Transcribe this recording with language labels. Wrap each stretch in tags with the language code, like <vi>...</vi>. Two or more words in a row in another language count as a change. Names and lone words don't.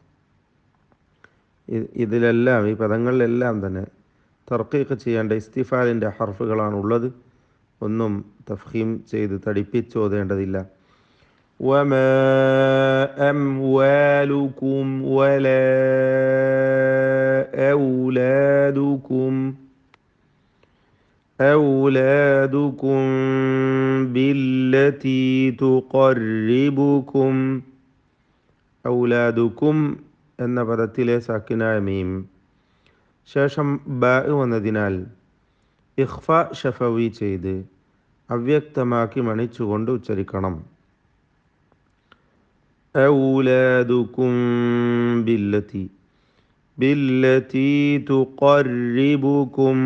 <ml>ഇതിലെല്ലാം ഈ പദങ്ങളിലെല്ലാം തന്നെ തർക്കീഖ് ചെയ്യേണ്ട ഇസ്തിഫാലിൻ്റെ ഹർഫുകളാണ് ഉള്ളത്. ഒന്നും തഫ്ഹീം ചെയ്ത് തടിപ്പിച്ചോതേണ്ടതില്ല.</ml> <ar>وما أموالكم ولا أولادكم بالتي تقربكم.</ar> <ml>ഔലാദുക്കും എന്ന പദത്തിലെ സാക്കിനായ മീം ശേഷം ബ വന്നതിനാൽ</ml> <ar>إخفاء شفوي</ar> <ml>ചെയ്ത് അവ്യക്തമാക്കി മണിച്ചുകൊണ്ട് ഉച്ചരിക്കണം.</ml> <ar>أولادكم بالتي تقربكم.</ar>